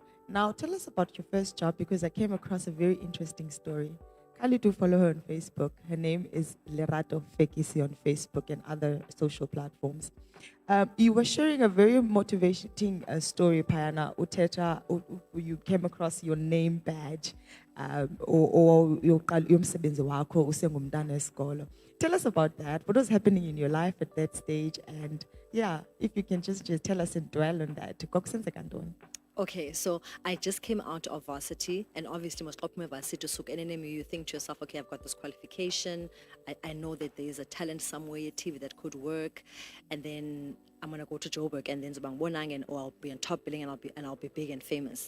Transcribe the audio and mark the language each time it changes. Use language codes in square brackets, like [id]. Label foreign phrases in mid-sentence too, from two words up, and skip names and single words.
[en] Now tell us about your first job, because I came across a very interesting story. Kindly do follow her on Facebook. Her name is LERATO FEKISI on Facebook and other social platforms. You were sharing a very motivating story, Payana. Uteta, you came across your name badge, or your [xh] msebenzi wakho usengumntana esikolo. [en] Tell us about that. What was happening in your life at that stage? And yeah, if you can just tell us and dwell on that. [xh] Kokusenzeka ntoni? [en] Okay, so I just came out of varsity, and obviously, most of my varsity so you think to yourself, okay, I've got this qualification. I know that there is a talent somewhere at TV that could work, and then I'm gonna go to Joburg, and then Zubang Bonang, and or I'll be on top billing, and I'll be big and famous.